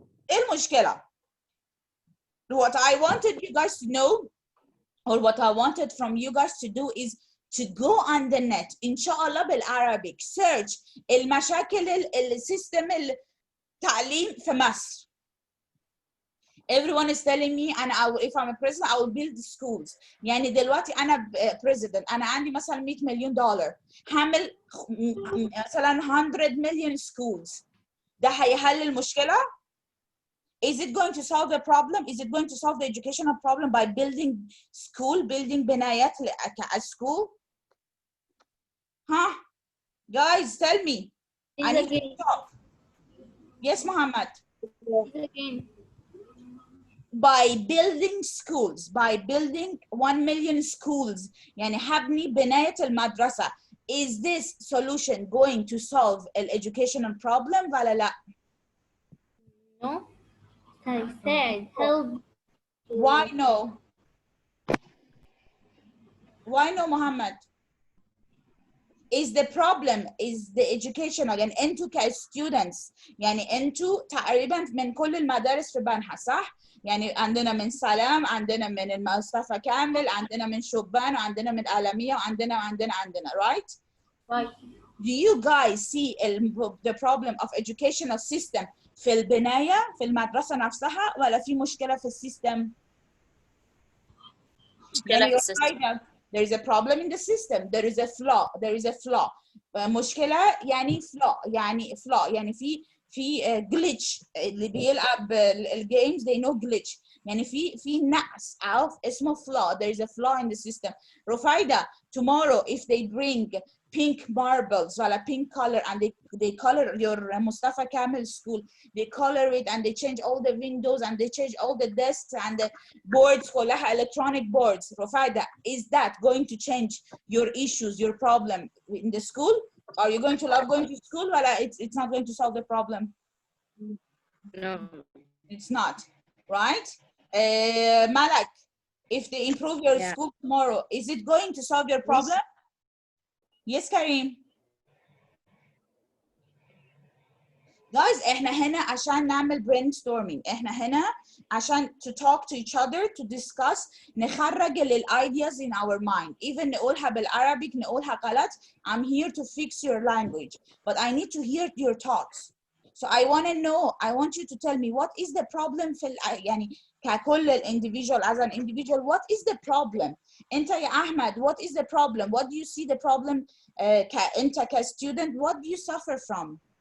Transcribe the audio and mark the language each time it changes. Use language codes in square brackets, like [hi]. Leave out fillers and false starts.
[ar] إيه المشكلة؟ [en] What I wanted you guys to know or what I wanted from you guys to do is to go on the net [ar] إن شاء الله بالعربي [en] search [ar] المشاكل السيستم التعليم في مصر [en] everyone is telling me [ar] أنا [en] if I'm a president I will build schools. [ar] يعني دلوقتي أنا president أنا عندي مثلا $100 مليون هعمل مثلا [en] 100 million schools. [ar] ده هيحل المشكلة؟ [en] Is it going to solve the problem? Is it going to solve the educational problem by building school, building [ar] بنايات [en] a school? Huh? Guys, tell me. I need to talk. Yes, Muhammad. By building schools, by building 1 million schools, [ar] يعني هبني بناية المدرسة. [en] Is this solution going to solve an educational problem [ar] ولا لا؟ [en] No. I said help. Why no? Why no, Muhammad? Is the problem is the educational [ar] يعني انتوا كstudents يعني انتوا تقريبا من كل المدارس في بنها صح؟ يعني عندنا من سلام، عندنا من المصطفى كامل، عندنا من شبان، وعندنا من آلمية، وعندنا [en] right? Right. Do you guys see the problem of educational system [ar] في البناية في المدرسة نفسها ولا في مشكلة في السيستم؟ يعني [en] there is a problem in the system, there is a flaw. [ar] مشكلة يعني flaw يعني في glitch. اللي بيلعب الجيمز [en] they know glitch [ar] يعني في نقص أو اسمه flaw. [en] There is a flaw in the system. رفايدة, tomorrow if they bring pink marbles [ar] ولا [en] pink color and they color your Mustafa Kamel school, they color it and they change all the windows and they change all the desks and the boards [ar] كلها [en] electronic boards. رفايدة, is that going to change your issues, your problem in the school? Are you going to love going to school? Well, it's not going to solve the problem. No. It's not, right? Malak, if they improve your school tomorrow, is it going to solve your problem? Yes, Karim. [ar] Guys, احنا هنا عشان نعمل brainstorming. احنا هنا عشان [en] to talk to each other, to discuss, [ar] نخرج [en] ideas in our mind. [ar] Even نقولها بالعربي, نقولها غلط. [en] I'm here to fix your language, but I need to hear your thoughts. So I want to know, I want you to tell me what is the problem [ar] في يعني ككل [en] individual, as an individual, what is the problem? [ar] أنت يا أحمد, [en] what is the problem? What do you see the problem? [ar] أنت كstudent, [en] what do you suffer from?